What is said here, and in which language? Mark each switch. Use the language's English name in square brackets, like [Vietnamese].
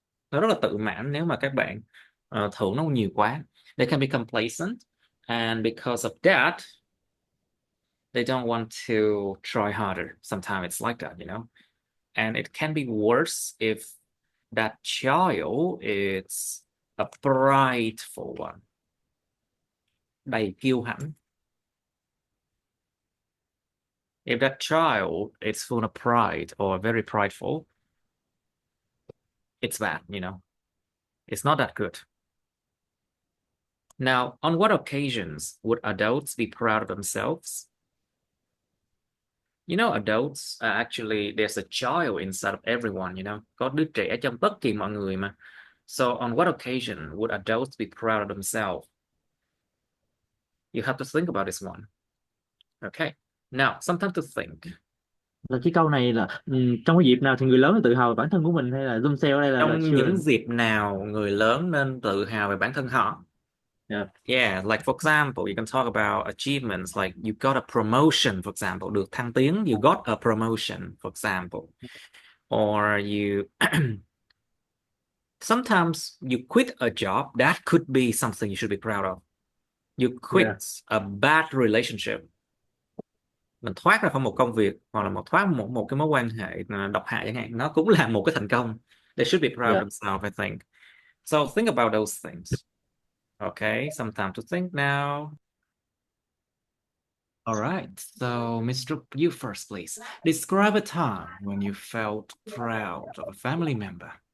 [Vietnamese] Nó rất là tự mãn nếu mà các bạn thưởng nó nhiều quá. [English] They can be complacent, and because of that, they don't want to try harder. Sometimes it's like that, And it can be worse if that child is a prideful one. [Vietnamese] Đầy kiêu hãnh. [English] If that child is full of pride or very prideful, it's bad, you know. It's not that good. Now, on what occasions would adults be proud of themselves? You know, adults actually, there's a child inside of everyone, you know. [Vietnamese] Có đứa trẻ trong tất kỳ mọi người mà. [English] So, on what occasion would adults be proud of themselves? You have to think about this one. Okay. Now, sometimes to think. [Vietnamese] Là cái câu này là trong cái dịp nào thì người lớn tự hào về bản thân của mình, hay là zoom sale ở đây là Trong những [English] children. [Vietnamese] dịp nào người lớn nên tự hào về bản thân họ? [English] Yeah. Yeah, like for example, you can talk about achievements like you got a promotion, for example, [Vietnamese] được thăng tiến, [English] you got a promotion, for example. Or you sometimes you quit a job, that could be something you should be proud of. You Yeah. quit a bad relationship. [Vietnamese] Mình thoát ra khỏi một công việc hoặc là thoát một cái mối quan hệ độc hại chẳng hạn, nó cũng là một cái thành công. [English] They should be proud of Yeah. themselves, I think. So think about those things. Okay, some time to think now. All right, so Mr. You first, please. Describe a time when you felt proud of a family member.